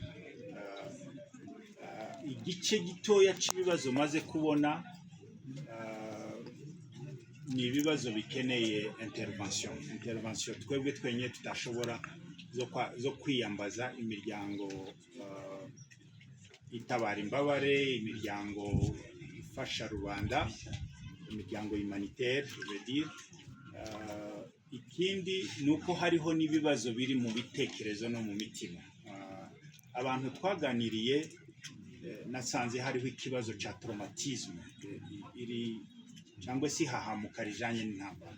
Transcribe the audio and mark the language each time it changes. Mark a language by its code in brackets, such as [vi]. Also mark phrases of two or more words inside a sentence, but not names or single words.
[rn] Igice gitoya cy'ibibazo maze kubona ni ibibazo bikeneye intervention. Twebwe twenye tutashobora zo kwiyambaza imiryango itabara imbabare, imiryango ifasha rubanda, imiryango [fr] humanitaire je veux dire. [rn] Ikindi nuko hariho n'ibibazo biri mu bitekerezo no mu mitima. Abantu twaganiriye nasanze hariho ikibazo cya traumatisme iri cyangwa se hahamuka rijanye n'intambara.